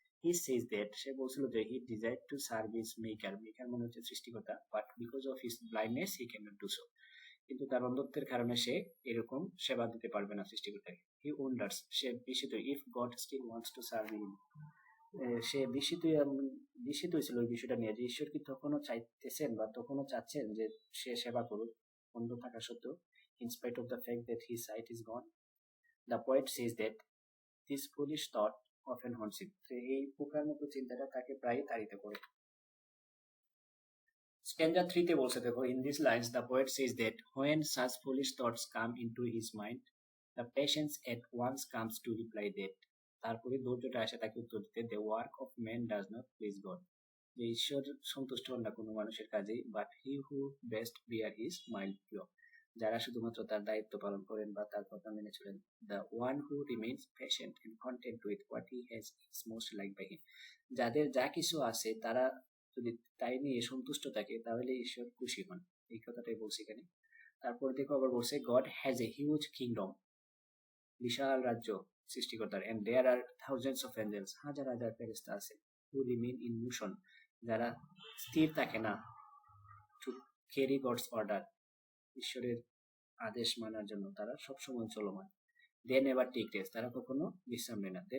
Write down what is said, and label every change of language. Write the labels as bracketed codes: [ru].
[en] he says that, [bn] সে বলছিল যে [en] he desire to serve his maker, [bn] maker মানে হচ্ছে সৃষ্টিকর্তা, [en] but because of his blindness he cannot do so, [bn] কিন্তু তার অন্ধত্বের কারণে সে এরকম সেবা দিতে পারবে না সৃষ্টিকর্তাকে। [en] he wonders, [bn] সে বিস্মিত, [en] if God still wants to serve him, [bn] সে বিস্মিত হয়েছিল ওই বিষয়টা নিয়ে, যে ঈশ্বর কি তখনও চাইতেছেন বা তখনও চাচ্ছেন যে সে সেবা করুক অন্ধ থাকা সত্ত্বেও, [en] in spite of the fact that his sight is gone. The poet says that this foolish thought often haunts him. [bn] এই পোকার মতো চিন্তাটা তাকে প্রায় তাড়িত করে। [en] Stanza 3 তে বলছে দেখো, in these lines the poet says that when such foolish thoughts come into his mind, the patience at once comes to reply that, [bn] তারপরে ধৈর্যটা আসে তাকে উত্তর দিতে, [en] the work of man does not please God, [bn] যে ঈশ্বর সন্তুষ্ট হন না কোনো মানুষের কাজে, [en] but he who best bear his mild law, [bn] যারা শুধুমাত্র তার দায়িত্ব পালন করেন বা তার কথা মেনে চলেন, [en] the one who remains patient and content with what he has is most liked by him, [bn] যাদের যা কিছু আছে তারা যদি তাই নিয়ে সন্তুষ্ট থাকে তাহলে ঈশ্বর খুশি হন, এই কথাটাই বলছি এখানে। [en] তারপর দেখো আবার বলছে, God has a huge kingdom, [bn] বিশাল রাজ্য সৃষ্টিকর্তার, [en] and there are thousands of angels, [bn] হাজার হাজার ফেরেশতা আছে, [en] who remain in motion, [bn] যারা স্থির থাকে না, [en] to carry God's order, [bn] ঈশ্বরের আদেশ মানার জন্য তারা সবসময় চলমান, [en] they never take rest, [bn] তারা কখনো বিশ্রাম নেয় না।